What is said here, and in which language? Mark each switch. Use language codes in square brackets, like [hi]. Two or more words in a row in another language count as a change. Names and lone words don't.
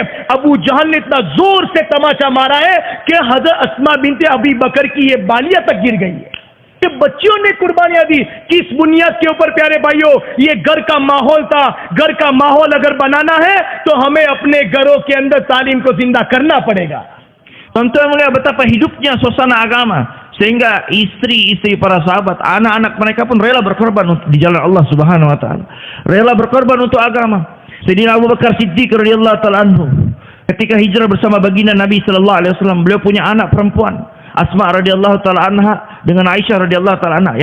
[hi] अबू जहल ने इतना जोर से तमाचा मारा है कि हजरत अस्मा बिनते अबी बकर की ये बालियां तक गिर गई है कि बच्चियों ने कुर्बानियां दी। किस बुनियाद के ऊपर प्यारे भाइयों, ये घर का माहौल था। घर का माहौल अगर बनाना है तो हमें अपने घरों के अंदर तालीम को जिंदा करना पड़ेगा। [id] Tonton melihat betapa hidupnya suasana agama, sehingga istri-istri para sahabat, anak-anak mereka pun rela berkorban di jalan Allah [ar] سبحانه وتعالى. [id] Rela berkorban untuk agama. Sayyidina Abu Bakar Siddiq [ar] رضي الله تعالى عنه, [id] ketika hijrah bersama baginda Nabi [ar] صلى الله عليه وسلم, [id] beliau punya anak perempuan, Asma [ar] رضي الله تعالى عنها [id] dengan Aisyah [ar] رضي الله تعالى عنها.